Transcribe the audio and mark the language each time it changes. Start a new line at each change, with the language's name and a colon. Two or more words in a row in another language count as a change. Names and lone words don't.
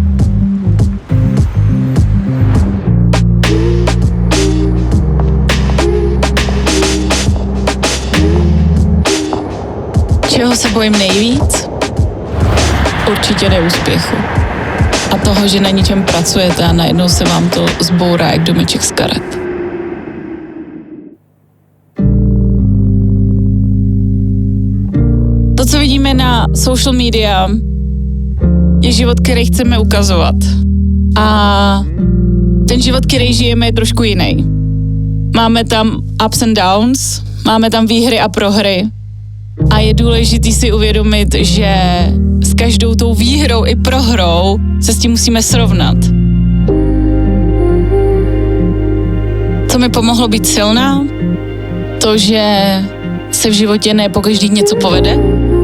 Czech: Čeho se bojím nejvíc? Určitě neúspěchu. A toho, že na ničem pracujete a najednou se vám to zbourá jak domeček z karet. To, co vidíme na
English: social media,
Czech: je život, který chceme ukazovat. A ten život, který žijeme, je trošku jiný. Máme tam
English: ups and downs,
Czech: máme tam výhry a prohry. A je důležité si uvědomit, že s každou tou výhrou i prohrou se s tím musíme srovnat. Co mi pomohlo být silná? To, že se v životě ne pokaždý něco povede,